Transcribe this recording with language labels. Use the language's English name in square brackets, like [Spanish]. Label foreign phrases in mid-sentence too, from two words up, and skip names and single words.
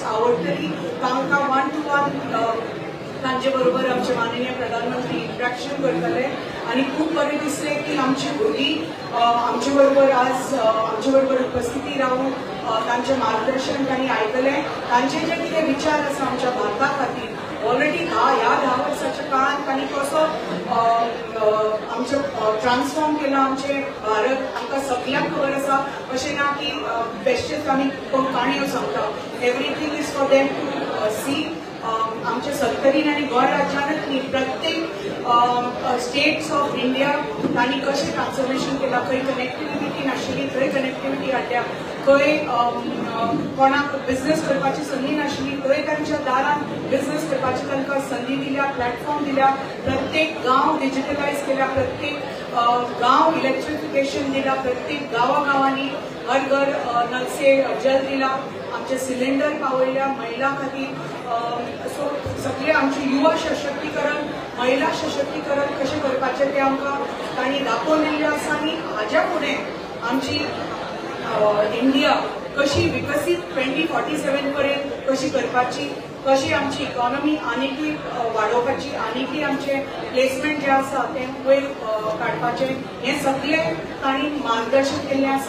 [Konkani] आवडटली तांकां 1 to 1 तांचे बरोबर आमचे माननीय प्रधानमंत्री इंटरॅक्शन करतले आणि खूप बरें दिसलें की आमची भुरगीं आमचे बरोबर आज आमचे बरोबर उपस्थिती रावून तांचे मार्गदर्शन तांणी आयकलें, तांचे जे कितें विचार आसा आमच्या भारता खातीर ऑलरेडी ह्या 10 वर्साच्या काळात तांणी कसो आमचो ट्रान्सफॉर्म केला आमचे भारत, आमकां सगळ्यांक खबर आसा, अशें ना की बेश्टेच आमी काणयो सांगता, [English] everything is for them to see. [Konkani] आमच्या सत्तरीन आणि गोंय राज्यात प्रत्येक [English] states of India [Konkani] तांणी कशें ट्रान्सफॉर्मेशन केला, खंय कनेक्टिविटी नाशिल्ली थंय कनेक्टिविटी हाडल्या, खंय कोणाक बिझनेस करपाची संदी नाशिल्ली थंय तांच्या दारान बिझनेस करपाची तांकां संदी दिल्या, प्लॅटफॉर्म दिल्या, प्रत्येक गांव डिजिटलायज केल्या, प्रत्येक गांव इलेक्ट्रिफिकेशन दिला, प्रत्येक गांवांनी हर घर नल से जल दिला, आमचे सिलिंडर पावयल्या महिला खातीर. सो सगळे आमचे युवा सशक्तीकरण, महिला सशक्तीकरण कशें करपाचें तें आमकां तांणी दाखोवन दिल्लें आसा. आनी हाज्या फुडें आमची इंडिया कशी विकसीत 2047 पर्यंत कशी करपाची, कशी आमची इकॉनॉमी आनीकूय वाडोवपाची, आनीकूय आमचे प्लेसमेंट जे आसा तें वयर काडपाचें, हें सगळें तांणी मार्गदर्शन केल्लें आसा.